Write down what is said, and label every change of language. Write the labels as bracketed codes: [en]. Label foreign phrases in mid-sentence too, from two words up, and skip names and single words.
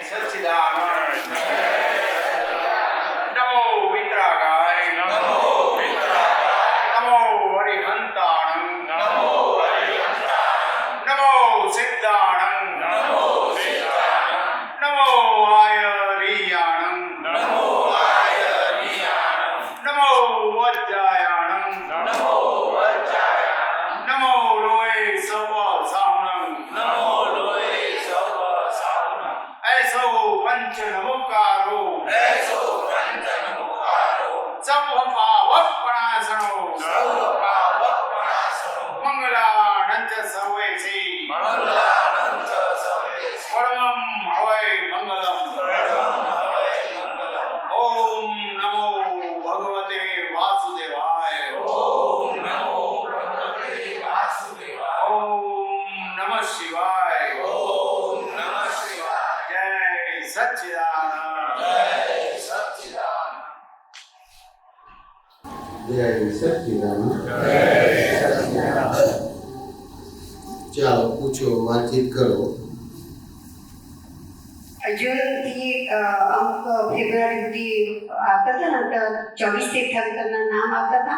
[pra] સચ્ચિદાનંદ નમો વિતરાગાય નમો નમો હરિહંતાણં નમો સિદ્ધાણં નમો આયરિયાણં નમો વજ્જાયાણં નમો લોય સવ સાવણં ऐसो पंच नमोकारो सब पावपणासनो मंगलानंद सर्वेसी परमं हवै मंगलम. [sa] ओम नमो भगवते वासुदेवाय. ओम नमः शिवाय. सच्चिदानंद [gu] જય સચ્ચિદાનંદ. ચાલો પૂછો, વાતચીત કરો. જૂનથી અમુક ફેબ્રુઆરી સુધી આવતા હતા ને, તો 24 તીર્થંકરના નામ આવતા હતા.